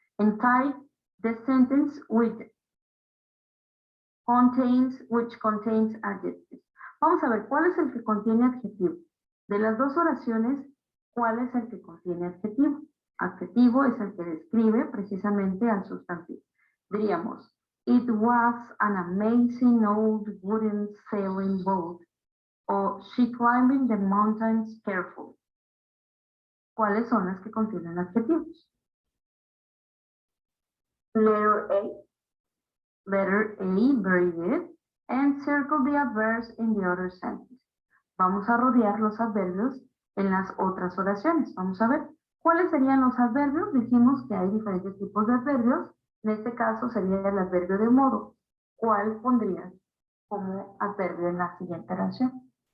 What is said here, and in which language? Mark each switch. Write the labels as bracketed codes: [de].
[en] And type the sentence which contains adjectives. [es] Vamos a ver, ¿cuál es el que contiene adjetivo? De las dos oraciones, ¿cuál es el que contiene adjetivo? Adjetivo es el que describe precisamente al sustantivo. Diríamos, [en] it was an amazing old wooden sailing boat. [es] O [en] she climbed the mountains carefully. [es] ¿Cuáles son las que contienen adjetivos? [en] Letter A. Letter A, very good. And circle the adverbs in the other sentence. [es] Vamos a rodear los adverbios en las otras oraciones. Vamos a ver. ¿Cuáles serían los adverbios? Dijimos que hay diferentes tipos de adverbios. En este caso sería el adverbio de modo. ¿Cuál pondrías como adverbio en la siguiente oración?